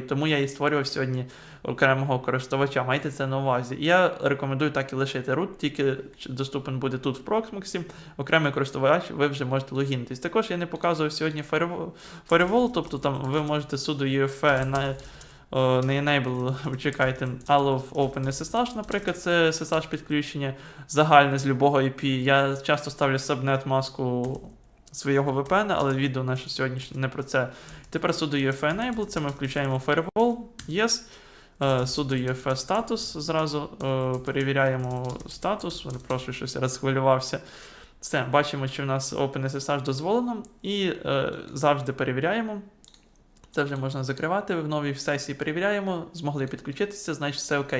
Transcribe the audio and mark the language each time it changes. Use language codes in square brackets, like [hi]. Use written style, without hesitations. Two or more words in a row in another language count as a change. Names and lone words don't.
[uk] Тому я і створював сьогодні окремого користувача. Майте це на увазі. І я рекомендую так і лишити root, тільки доступен буде тут в Proxmox. Окремий користувач, ви вже можете логінитись. Також я не показував сьогодні firewall, тобто там ви можете [en] sudo UEFI [uk] не enable, чекайте, [en] all of OpenSSH, [uk] наприклад, це SSH підключення загальне з любого IP. Я часто ставлю subnet маску свого VPN, але відео наше сьогоднішнє не про це. Тепер [en] sudo UEFI enable, [uk] це ми включаємо firewall, yes, [en] sudo UEFI [uk] статус, зразу перевіряємо статус, прошу, щось розхвилювався. Все, бачимо, що в нас OpenSSH дозволено, і завжди перевіряємо. Це вже можна закривати, в новій сесії перевіряємо, змогли підключитися, значить все окей.